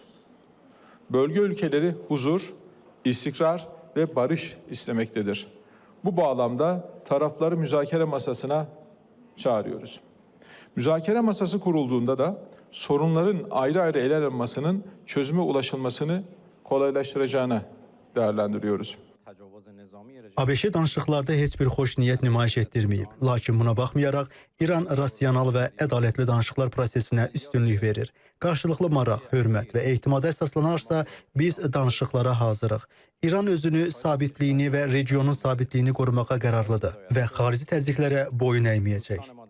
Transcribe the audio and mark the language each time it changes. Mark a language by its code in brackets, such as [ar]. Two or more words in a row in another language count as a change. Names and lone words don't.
[tr] Bölge ülkeleri huzur, istikrar ve barış istemektedir. Bu bağlamda tarafları müzakere masasına çağırıyoruz. Müzakere masası kurulduğunda da sorunların ayrı ayrı ele alınmasının çözüme ulaşılmasını kolaylaştıracağını değerlendiriyoruz. [az] ABŞ danışıqlarda heç bir xoş niyyət nümayiş etdirməyib. Lakin buna baxmayaraq, İran rasional və ədalətli danışıqlar prosesinə üstünlük verir. Qarşılıqlı maraq, hörmət və etimada əsaslanarsa, biz danışıqlara hazırıq. İran özünü, sabitliyini və regionun sabitliyini qorumağa qərarlıdır və xarici təzyiqlərə boyun əyməyəcək.